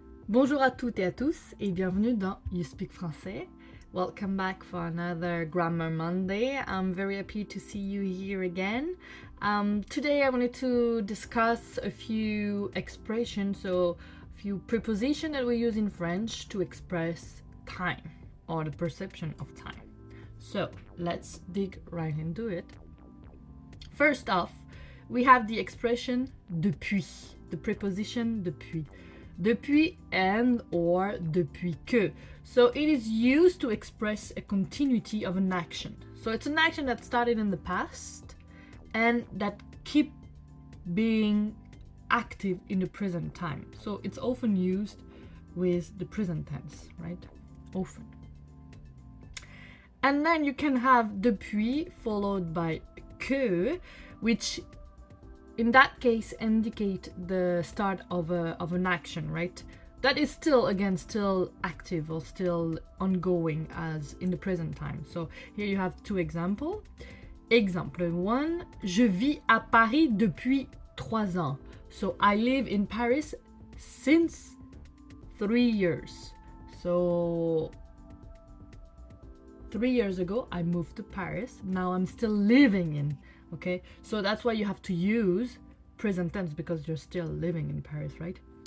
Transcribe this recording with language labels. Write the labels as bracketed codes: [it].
[fr] Bonjour à toutes et à tous et bienvenue dans You Speak Français. [en] Welcome back for another Grammar Monday. I'm very happy to see you here again. Today I wanted to discuss a few expressions, so a few prepositions that we use in French to express time or the perception of time. So let's dig right into it. First off, we have the expression depuis, the preposition depuis. Depuis and or depuis que. So it is used to express a continuity of an action. So it's an action that started in the past and that keep being active in the present time. So it's often used with the present tense, right? Often. And then you can have depuis followed by que, which in that case indicate the start of an action, right? That is still active or still ongoing as in the present time. So here you have two examples. Example 1, [fr] je vis à Paris depuis 3 ans. [en] So I live in Paris since 3 years. So 3 years ago I moved to Paris. Now I'm still living in. Okay, so that's why you have to use present tense because you're still living in Paris, right?